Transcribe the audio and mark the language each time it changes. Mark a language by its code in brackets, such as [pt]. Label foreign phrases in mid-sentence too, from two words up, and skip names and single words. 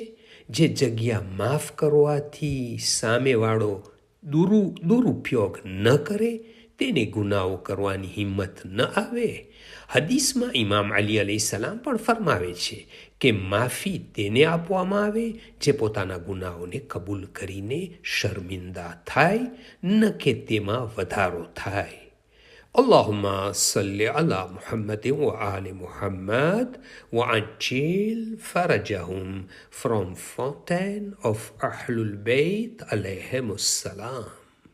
[gu] જે જગ્યા માફ કરવાથી સામેવાળો દુરુપયોગ ન કરે તેને ગુનાઓ કરવાની હિંમત ન આવે. હદીસમાં ઇમામ અલી અલૈહિસ્સલામ પણ ફરમાવે છે કે માફી તેને આપવામાં આવે જે પોતાના ગુનાઓને કબૂલ કરીને શર્મિંદા થાય, ન કે તેમાં વધારો થાય. [ar] اللهم صل على محمد وآل Muhammad وعجل فرجهم [en] from Fountain of Ahlul Bayt [ar] عليهم السلام.